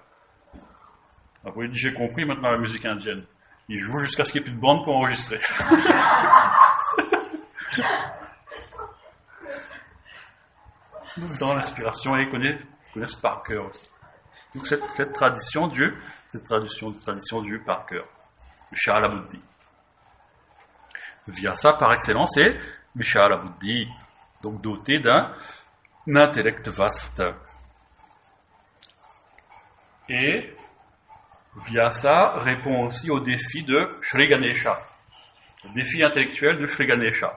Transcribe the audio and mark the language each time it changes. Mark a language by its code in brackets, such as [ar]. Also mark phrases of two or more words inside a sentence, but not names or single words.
[fr] Après, il dit, j'ai compris maintenant la musique indienne. Il joue jusqu'à ce qu'il n'y ait plus de bande pour enregistrer. Donc, dans l'inspiration, ils connaissent par cœur aussi. Donc, cette tradition du par cœur. [sa] विशाल बुद्धि. Vyasa, [fr] par excellence, est [sa] विशाल बुद्धि. [fr] Donc, doté d'un intellect vaste. Et Vyasa répond aussi au défi de Shri Ganesha, le défi intellectuel de Shri Ganesha.